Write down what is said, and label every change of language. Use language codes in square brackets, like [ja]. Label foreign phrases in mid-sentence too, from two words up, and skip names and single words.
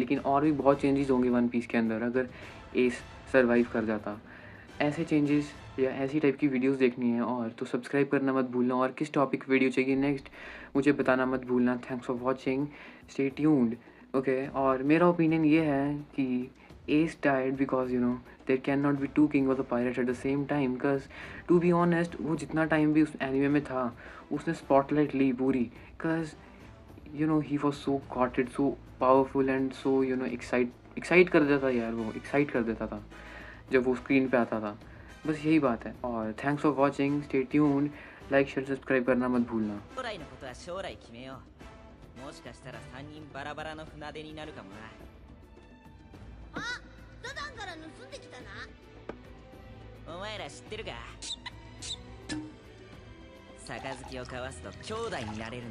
[hi] लेकिन और भी बहुत चेंजेस होंगे वन पीस के अंदर अगर एस सर्वाइव कर जाता। ऐसे चेंजेस या ऐसी टाइप की वीडियोस देखनी है और तो सब्सक्राइब करना मत भूलना, और किस टॉपिक वीडियो चाहिए नेक्स्ट मुझे बताना मत भूलना। [en] Thanks for watching, stay tuned. Okay, [hi] और मेरा ओपिनियन ये है कि [en] Ace died because you know there can not be two King of the Pirates at the same time. because to be honest, [hi] वो जितना टाइम भी उस एनिमे में था उसने स्पॉटलाइट ली पूरी। [en] because you know he was so gotted, so powerful and so you know [hi] एक्साइट कर देता यार, वो एक्साइट कर देता था जब वो स्क्रीन पे आता था। बस यही बात है। और [en] thanks for watching, stay tuned, like share subscribe [hi] करना मत भूलना। [ja] 将来のことは将来決めよう。もしかしたら3人バラバラの船出になるかもな。あ、ダダンから盗んできたな。お前ら知ってるか？杯を交わすと兄弟になれるんだ。